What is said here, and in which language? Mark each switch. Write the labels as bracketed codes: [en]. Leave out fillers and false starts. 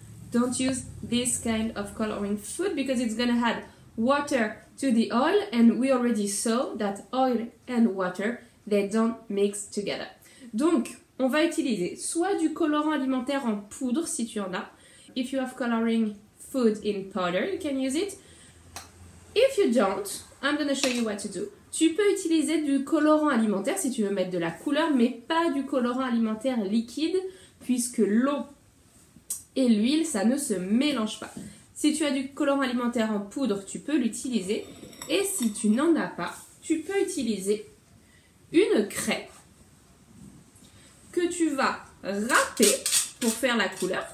[en] Don't use this kind of coloring food because it's gonna add water to the oil, and we already saw that oil and water, they don't mix together. [fr] Donc, on va utiliser soit du colorant alimentaire en poudre si tu en as. [en] If you have coloring food in powder, you can use it. If you don't, I'm gonna show you what to do. [fr] Tu peux utiliser du colorant alimentaire si tu veux mettre de la couleur, mais pas du colorant alimentaire liquide, puisque l'eau et l'huile, ça ne se mélange pas. Si tu as du colorant alimentaire en poudre, tu peux l'utiliser. Et si tu n'en as pas, tu peux utiliser une craie que tu vas râper pour faire la couleur.